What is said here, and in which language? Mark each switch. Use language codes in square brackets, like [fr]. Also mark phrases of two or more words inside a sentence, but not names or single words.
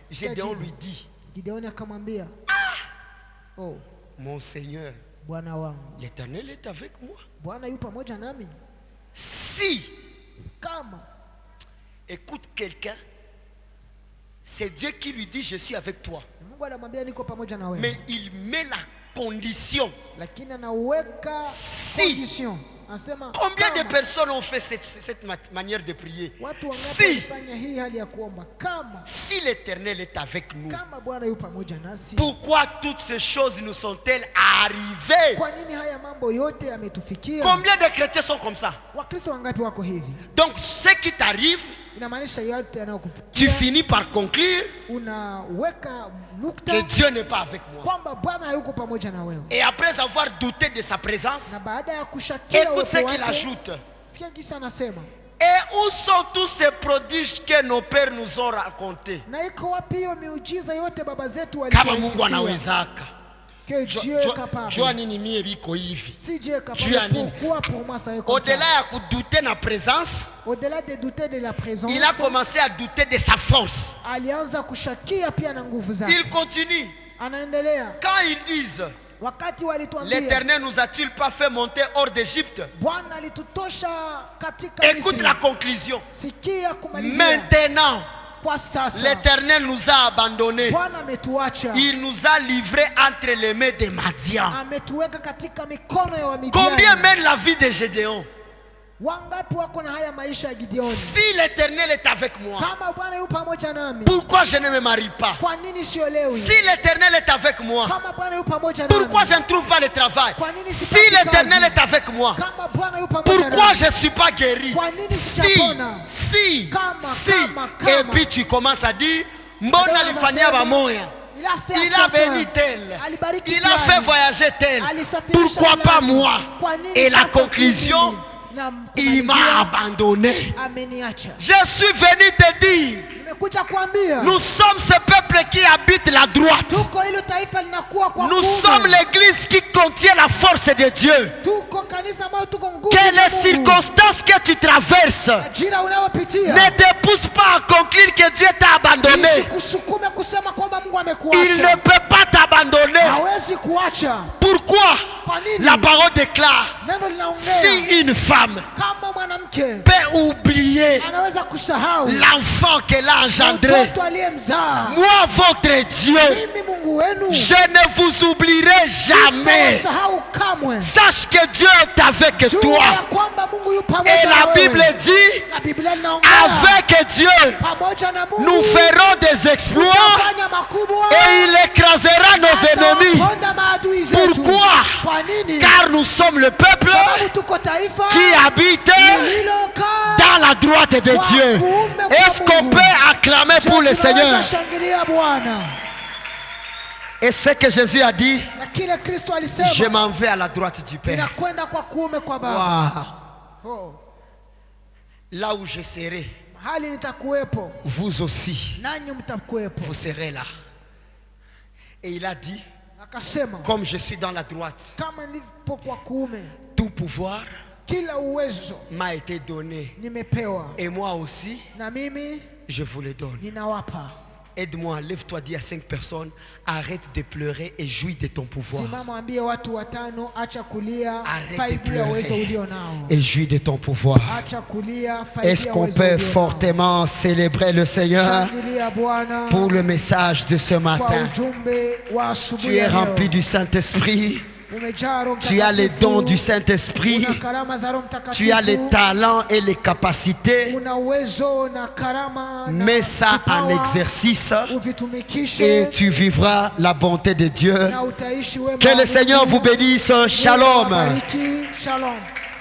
[fr] Gédéon lui dit: oh, mon Seigneur, l'Éternel est avec moi. Si écoute quelqu'un, c'est Dieu qui lui dit je suis avec toi. [sw] Mungu anamwambia niko pamoja na wewe. [fr] Mais il met la condition. [sw] Lakini anaweka [fr] Si. [sw] condition. Anasema [fr] Combien de [sw] kama [fr] personnes ont fait cette manière de prier? [sw] watu wangapi [fr] Si, [sw] walifanya hii hali ya kuomba? [fr] si l'Éternel est avec nous, [sw] Kama Bwana yu pamoja nasi. [fr] pourquoi toutes ces choses nous sont-elles arrivées? [sw] Kwa nini haya mambo yote yametufikia? [fr] Combien de chrétiens sont comme ça? [sw] Wakristo wangapi wako hivi? [fr] Donc ce qui t'arrive, [sw] Inamaanisha yote [fr] tu [sw] yanayokupitia [fr] finis par conclure [sw] unaweka nukta [fr] que Dieu n'est pas avec moi. [sw] kwamba Bwana hayuko pamoja na wewe. [fr] Et après avoir douté de sa présence, [sw] Na baada ya kushakia [fr] écoute ce [sw] uwepo [fr] qu'il [sw] wake, [fr] ajoute. [sw] sikia kisa anasema, [fr] Et où sont tous ces prodiges que nos pères nous ont racontés? [sw] na iko wapi hiyo miujiza yote baba zetu Kama Mungu walituhadithia? anawezaka. [fr] Que Dieu est capable. [sw] Jua nini mie biko hivi. [fr] Si Dieu est [sw] Jua [fr] capable, [sw] nini? [fr] pourquoi pour moi ça est comme Au-delà ça? [sw] ya kudouter na présence, [fr] Au-delà de douter de la présence, il a commencé à douter de sa force. [sw] alianza kushakia pia na nguvu zake. [fr] Il continue. [sw] Anaendelea, [fr] Quand ils disent, [sw] wakati walituambia [fr] l'Éternel nous a-t-il pas fait monter hors d'Égypte? [sw] Bwana alitutosha katika [fr] Écoute [sw] Misri. [fr] la conclusion. [sw] Sikia kumalizia, [fr] Maintenant, [sw] kwa sasa [fr] l'Éternel nous a abandonnés. [sw] Bwana ametuacha, [fr] Il nous a livrés entre les mains des Madians. [sw] ametuweka katika mikono ya Wamidiani. [fr] Combien mène la vie de Gédéon? [sw] Wangapi wako na haya maisha ya Gideoni? [fr] Si l'Éternel est avec moi, [sw] Kama Bwana yu pamoja nami, [fr] pourquoi je ne me marie pas? [sw] kwa nini siolewi? [fr] Si l'Éternel est avec moi, [sw] Kama Bwana yu pamoja nami, [fr] pourquoi je ne trouve pas le travail? [sw] Kwa nini [fr] Si [sw] sipati [fr] l'Éternel [sw] kazi? [fr] est avec moi, [sw] Kama Bwana yu pamoja [fr] pourquoi [sw] nami, [fr] je ne suis pas guéri? [sw] Kwa nini [fr] Si, [sw] sitapona? [fr] si, [sw] Kama, [fr] si. [sw] kama. [fr] Et puis tu commences à dire, [sw] mbona alifanyia bamoya? [fr] il a fait Il a à certains. béni tel. [sw] Alibariki [fr] Il a [sw] fulani. [fr] fait voyager tel. [sw] Alisafirisha [fr] Pourquoi pas [sw] fulani. [fr] moi? [sw] Kwa nini [fr] Et la [sw] sasa [fr] conclusion, [sw] sisi? Na [fr] il m'a [sw] kumalizia, [fr] abandonné. [sw] ameniacha. [fr] Je suis venu te dire, [sw] Nimekuja kuambia [fr] nous sommes ce peuple qui habite la droite. [sw] tuko hilo taifa linakuwa kwa [fr] Nous [sw] kuume. [fr] sommes l'église qui contient la force de Dieu. [sw] Tuko kanisa ambayo tuko nguvu [fr] Que [sw] za [fr] les [sw] Mungu. [fr] circonstances que tu traverses [sw] Ajira unayopitia [fr] ne te poussent pas à conclure que Dieu t'a abandonné. [sw] isikusukume kusema kwamba Mungu [fr] Il [sw] amekuacha. [fr] ne peut pas t'abandonner. [sw] Hawezi kuacha. [fr] Pourquoi? [sw] Kwa nini? [fr] La parole déclare, [sw] Neno linaongea [fr] si une femme [sw] kama mwanamke [fr] peut oublier [sw] anaweza kusahau [fr] l'enfant qu'elle a engendré, [sw] mtoto aliyemzaa, [fr] moi votre Dieu, [sw] mimi Mungu wenu [fr] je ne vous oublierai jamais. [sw] sahau kamwe. [fr] Sache que Dieu est avec [sw] Jua [fr] toi. [sw] ya kwamba Mungu yu [fr] Et [sw] pamoja na [fr] la [sw] wewe. [fr] Bible dit, [sw] Na Biblia inaongea [fr] avec Dieu, [sw] pamoja na Mungu [fr] nous ferons des exploits [sw] tutafanya makubwa [fr] et il écrasera nos ennemis. [sw] atawaponda maadui zetu. [fr] Pourquoi? [sw] Kwa nini? [fr] Car nous sommes le peuple [sw] Sababu tuko taifa [fr] qui habite [sw] lililokaa [fr] dans la droite de Dieu. Est-ce qu'on peut acclamer pour le Seigneur? [sw] Tunaweza shangilia Bwana. [fr] Et ce que Jésus a dit, [sw] Na kile Kristo [fr] je [sw] alisema [fr] m'en vais à la droite du Père. [sw] ninakwenda kwa kuume kwa Baba. Wow. Oh, [fr] Là où je serai, [sw] mahali nitakuwepo [fr] vous aussi, [sw] nanyi mtakuwepo. [fr] vous serez là. Et il a dit, [sw] Akasema [fr] comme je suis dans la droite, [sw] kama nilipo kwa kuume, [fr] tout pouvoir [sw] kila uwezo [fr] m'a été donné. [sw] nimepewa, [fr] Et moi aussi, [sw] na mimi [fr] je vous le donne. [sw] ninawapa. [fr] Aide-moi, lève-toi, dis à 5 personnes, arrête de pleurer et jouis de ton pouvoir. [sw] Simama, ambie watu watano, acha kulia, [fr] Arrête de [sw] faidia uwezo [fr] pleurer [sw] ulio nao. [fr] et jouis de ton pouvoir. [sw] Acha kulia, [fr] Est-ce [sw] faidia [fr] qu'on [sw] uwezo [fr] peut [sw] ulio nao. [fr] fortement célébrer le Seigneur [sw] Shangilia Bwana [fr] pour le message de ce [sw] kwa [fr] matin? [sw] ujumbe wa asubuhi [fr] Tu es [sw] ya leo. [fr] rempli du Saint-Esprit. [sw] Umejaa Roho [fr] Tu as les [sw] Mtakatifu. [fr] dons du Saint-Esprit. [sw] Una karama za Roho Mtakatifu. [fr] Tu as les talents et les capacités. [sw] Una uwezo na karama na [fr] Mets ça en [sw] vipawa. [fr] exercice [sw] Uvitumikishe [fr] et tu vivras la bonté de Dieu. [sw] na utaishi wema [fr] Que [sw] wa [fr] le [sw] Mungu. [fr] Seigneur vous bénisse. [sw] Mungu Shalom. awabariki. Shalom.